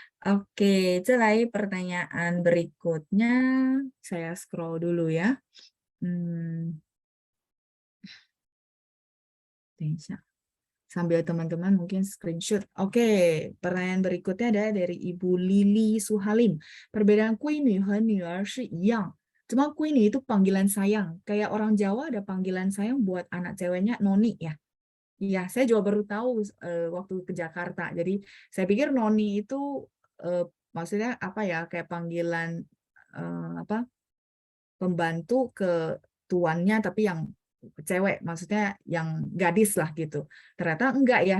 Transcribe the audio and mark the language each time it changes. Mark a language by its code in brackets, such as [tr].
[id] Oke, [zh] 再来 [id] pertanyaan berikutnya. Saya scroll dulu ya. [zh] 等一下. [id] Sambil teman-teman mungkin screenshot. Oke, pertanyaan berikutnya ada dari Ibu Lili Suhalim. [zh] Perbedaan 闺女和女儿是一样. [id] Cuma 闺女 itu panggilan sayang. Kayak orang Jawa ada panggilan sayang buat anak ceweknya noni ya. Iya, saya juga baru tahu waktu ke Jakarta. Jadi saya pikir noni itu maksudnya apa ya? Kayak panggilan pembantu ke tuannya, tapi yang cewek, maksudnya yang gadis lah gitu. Ternyata enggak ya.